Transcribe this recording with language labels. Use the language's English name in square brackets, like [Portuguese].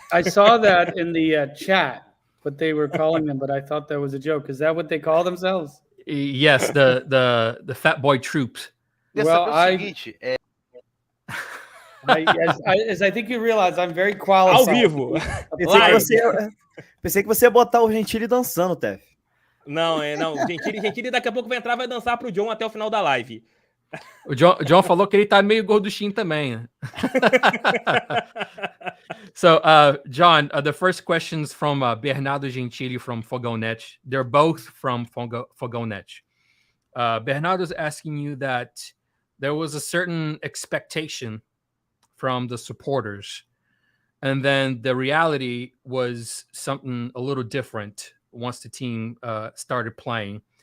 [English] I saw that in the chat, what they were calling them, but I thought that was a joke. Is that what they call themselves? Yes, the Fat Boy Troops. Well, as I think you realize, I'm very qualified. [Portuguese] Ao vivo. Pensei que você ia botar o Gentili dançando, Tef. Não. Gentili daqui a pouco vai entrar e vai dançar pro John até o final da live. O John falou que ele tá meio gorduchinho também, né? [English] So, John, the first questions from Bernardo Gentili from Fogonet. They're both from Fogonet. Bernardo's asking you that there was a certain expectation from the supporters, and then the reality was something a little different once the team started playing.